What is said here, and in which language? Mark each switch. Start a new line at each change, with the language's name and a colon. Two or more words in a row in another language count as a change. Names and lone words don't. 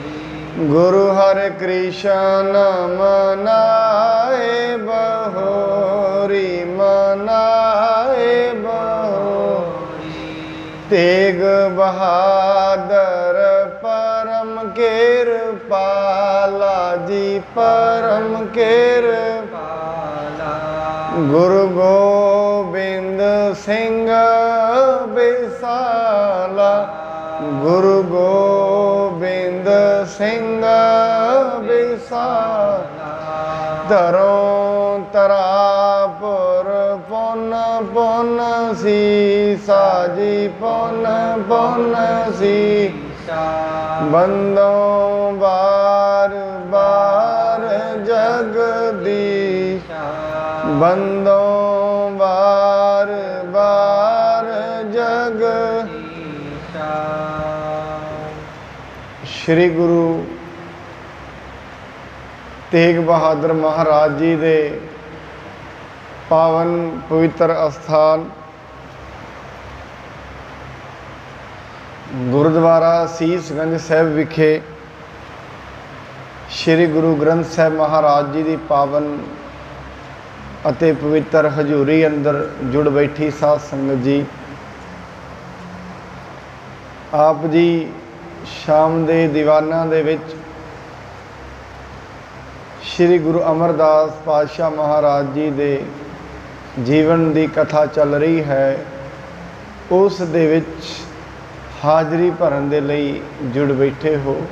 Hindi: गुरु हर कृष्ण मनाए बहोरी, मनाए बहोरी। तेग बहादुर परम कृपाला जी, परम कृपाला। गुरु गोबिंद सिंह विसाला, गुरु गोबिंद सिंह विसाला। तरों तरापुर पुन पुन सीसा जी, पुन पुन सीसा। बंदों बार बार जगदीशा, बंदों बार बार जगदीशा।
Punjabi: ਸ੍ਰੀ ਗੁਰੂ ਤੇਗ ਬਹਾਦੁਰ ਮਹਾਰਾਜ ਜੀ ਦੇ ਪਾਵਨ ਪਵਿੱਤਰ ਅਸਥਾਨ ਗੁਰਦੁਆਰਾ ਸੀਸਗੰਜ ਸਾਹਿਬ ਵਿਖੇ ਸ੍ਰੀ ਗੁਰੂ ਗ੍ਰੰਥ ਸਾਹਿਬ ਮਹਾਰਾਜ ਜੀ ਕੀ ਪਾਵਨ ਅਤੇ ਪਵਿੱਤਰ ਹਜ਼ੂਰੀ ਅੰਦਰ ਜੁੜ ਬੈਠੀ ਸਾਧ ਸੰਗਤ ਜੀ, ਆਪ ਜੀ ਸ਼ਾਮ ਦੇ ਦੀਵਾਨਾਂ ਦੇ ਵਿੱਚ ਸ਼੍ਰੀ ਗੁਰੂ ਅਮਰਦਾਸ ਪਾਤਸ਼ਾਹ ਮਹਾਰਾਜ ਜੀ ਦੇ ਜੀਵਨ ਦੀ ਕਥਾ ਚੱਲ ਰਹੀ ਹੈ, ਉਸ ਦੇ ਵਿੱਚ ਹਾਜ਼ਰੀ ਭਰਨ ਦੇ ਲਈ ਜੁੜ ਬੈਠੇ ਹੋ।